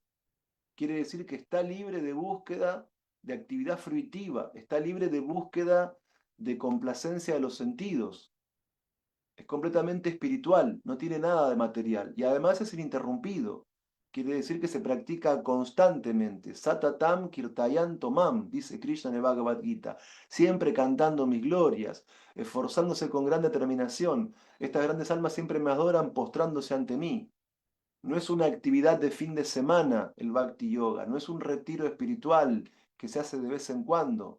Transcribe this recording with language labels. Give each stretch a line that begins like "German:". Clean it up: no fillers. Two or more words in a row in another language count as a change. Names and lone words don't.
Spanish: Quiere decir que está libre de búsqueda de actividad fruitiva, está libre de búsqueda de complacencia de los sentidos. Es completamente espiritual, no tiene nada de material y además es ininterrumpido. Quiere decir que se practica constantemente.
Sanskrit: Satatam kirtayanto mam,
Spanish: dice Krishna en el Bhagavad Gita, siempre cantando mis glorias, esforzándose con gran determinación. Estas grandes almas siempre me adoran postrándose ante mí. No es una actividad de fin de semana el Bhakti Yoga, no es un retiro espiritual que se hace de vez en cuando.